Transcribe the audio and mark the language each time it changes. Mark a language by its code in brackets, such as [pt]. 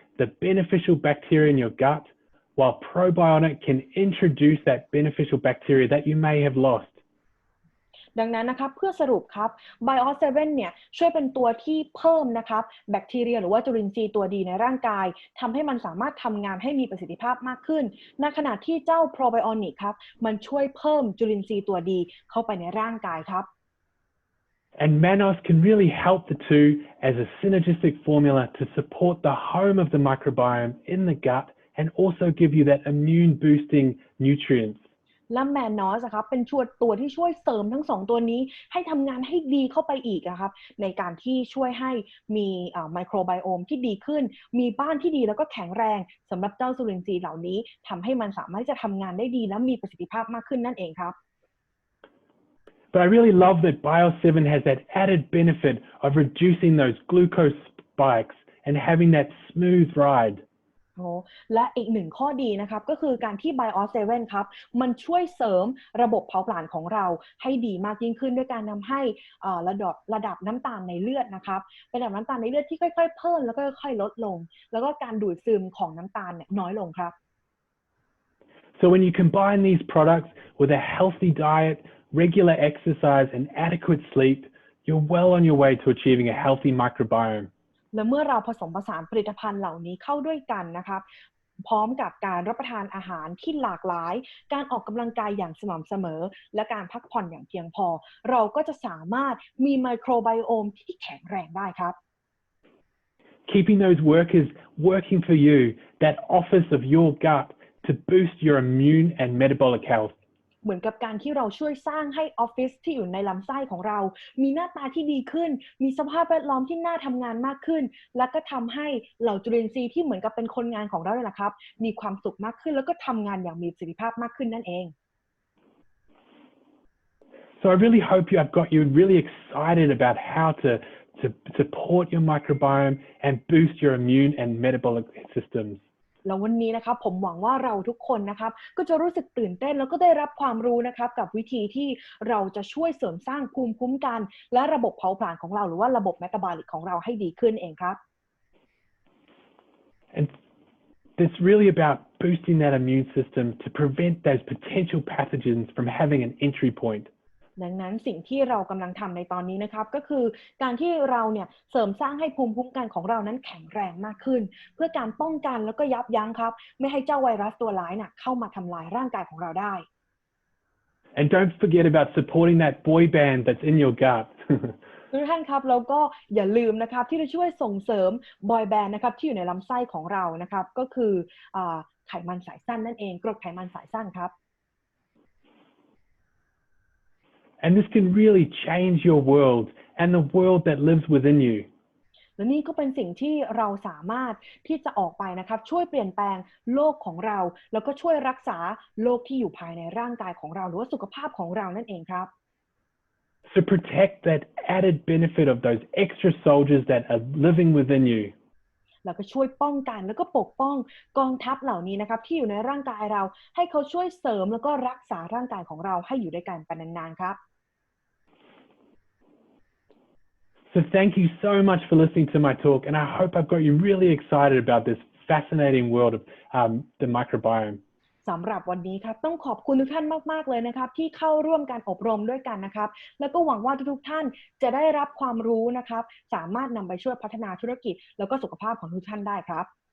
[en] the beneficial bacteria in your gut, while probiotic can introduce that beneficial bacteria that you may have lost. [th] ดังนั้นนะครับเพื่อสรุปครับ Bios 7เนี่ยช่วยเป็นตัวที่เพิ่มนะครับแบคทีเรียหรือว่าจุลินทรีย์ตัวดีในร่างกายทำให้มันสามารถทำงานให้มีประสิทธิภาพมากขึ้นในขณะที่เจ้า Probiotic ครับมันช่วยเพิ่มจุลินทรีย์ตัวดีเข้าไปในร่างกายครับ [en] And Manos can really help the two as a synergistic formula to support the home of the microbiome in the gut and also give you that immune boosting nutrients. [th] และแมนนอสครับเป็นตัวที่ช่วยเสริมทั้งสองตัวนี้ให้ทำงานให้ดีเข้าไปอีกนะครับในการที่ช่วยให้มีไมโครไบโอมที่ดีขึ้นมีบ้านที่ดีแล้วก็แข็งแรงสำหรับเจ้าจุลินทรีย์เหล่านี้ทำให้มันสามารถจะทำงานได้ดีและมีประสิทธิภาพมากขึ้นนั่นเองครับ [en] But I really love that Bios 7 has that added benefit of reducing those glucose spikes and having that smooth ride. [th] และอีกหนึ่งข้อดีนะครับก็คือการที่ Bios 7 ครับมันช่วยเสริมระบบเผาผลาญของเราให้ดีมากยิ่งขึ้นด้วยการทำให้ระดับน้ำตาลในเลือดนะครับเป็นระดับน้ำตาลในเลือดที่ค่อยๆเพิ่มแล้วก็ค่อยๆลดลงแล้วก็การดูดซึมของน้ำตาลเนี่ยน้อยลงครับ [en] So when you combine these products with a healthy diet, regular exercise and adequate sleep, you're well on your way to achieving a healthy microbiome. [th] และเมื่อเราผสมผสานผลิตภัณฑ์เหล่านี้เข้าด้วยกันนะครับพร้อมกับการรับประทานอาหารที่หลากหลายการออกกำลังกายอย่างสม่ำเสมอและการพักผ่อนอย่างเพียงพอเราก็จะสามารถมีไมโครไบโอมที่แข็งแรงได้ครับ [en] Keeping those workers working for you, that office of your gut to boost your immune and metabolic health. [th] เหมือนกับการที่เราช่วยสร้างให้ออฟฟิศที่อยู่ในลำไส้ของเรามีหน้าตาที่ดีขึ้นมีสภาพแวดล้อมที่น่าทำงานมากขึ้นและก็ทำให้เหล่าจุลินทรีย์ที่เหมือนกับเป็นคนงานของเราเนี่ยแหละครับมีความสุขมากขึ้นแล้วก็ทำงานอย่างมีประสิทธิภาพมากขึ้นนั่นเอง [en] So I really hope I've got you really excited about how to support your microbiome and boost your immune and metabolic systems. [th] แล้ววันนี้นะครับผมหวังว่าเราทุกคนนะครับก็จะรู้สึกตื่นเต้นแล้วก็ได้รับความรู้นะครับกับวิธีที่เราจะช่วยเสริมสร้างภูมิคุ้มกันและระบบเผาผลาญของเราหรือว่าระบบเมตาบอลิกของเราให้ดีขึ้นเองครับ [en] And it's really about boosting that immune system to prevent those potential pathogens from having an entry point. [th] ดังนั้นสิ่งที่เรากำลังทำในตอนนี้นะครับก็คือการที่เราเนี่ยเสริมสร้างให้ภูมิคุ้มกันของเรานั้นแข็งแรงมากขึ้นเพื่อการป้องกันแล้วก็ยับยั้งครับไม่ให้เจ้าไวรัสตัวร้ายน่ะเข้ามาทำลายร่างกายของเราได้ [en] And don't forget about supporting that boy band that's in your gut. [th] ทุกท่านครับแล้วก็อย่าลืมนะครับที่จะช่วยส่งเสริมบอยแบนด์นะครับที่อยู่ในลำไส้ของเรานะครับก็คือไขมันสายสั้นนั่นเองกรดไขมันสายสั้นครับ [en] And this can really change your world and the world that lives within you. [th] และนี่ก็เป็นสิ่งที่เราสามารถที่จะออกไปนะครับช่วยเปลี่ยนแปลงโลกของเราแล้วก็ช่วยรักษาโลกที่อยู่ภายในร่างกายของเราหรือว่าสุขภาพของเรานั่นเองครับ [en] So protect that added benefit of those extra soldiers that are living within you. [th] แล้วก็ช่วยป้องกันแล้วก็ปกป้องกองทัพเหล่านี้นะครับที่อยู่ในร่างกายเราให้เขาช่วยเสริมแล้วก็รักษาร่างกายของเราให้อยู่ด้วยกันไปนานๆครับ [en] So thank you so much for listening to my talk, and I hope I've got you really excited about this fascinating world of the microbiome. [th] สำหรับวันนี้ครับต้องขอบคุณทุกท่านมากๆเลยนะครับที่เข้าร่วมการอบรมด้วยกันนะครับแล้วก็หวังว่าทุกท่านจะได้รับความรู้นะครับสามารถนำไปช่วยพัฒนาธุรกิจแล้วก็สุขภาพของทุกท่านได้ครับ